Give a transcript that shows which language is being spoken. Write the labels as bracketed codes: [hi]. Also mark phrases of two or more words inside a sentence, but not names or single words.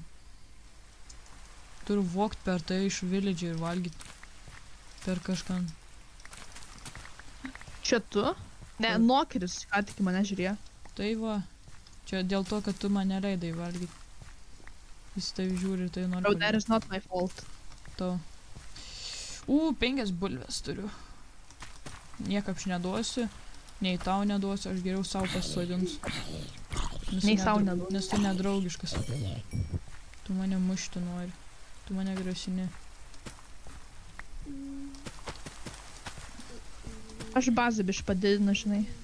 [lt] Turiu vokt per tai iš village ir valgyti. Per kažką. Čia tu? Ne, Taip. Nokeris, ką tik į mane žiūrėjo. Tai va. Čia dėl to, kad tu mane leidai valgyti. Jis tai žiūri ir tai nori. [en] Oh, that is not my fault. [lt] To. 5 bulves turiu. Niekap aš neduosiu. Nei tau neduosiu, aš geriau savo pasodinsiu. Nei sau neduosiu. Nes tu nedraugiškas. Tu mane mušti nori. Tu mane grasini. Aš bazę biš padidinu, žinai.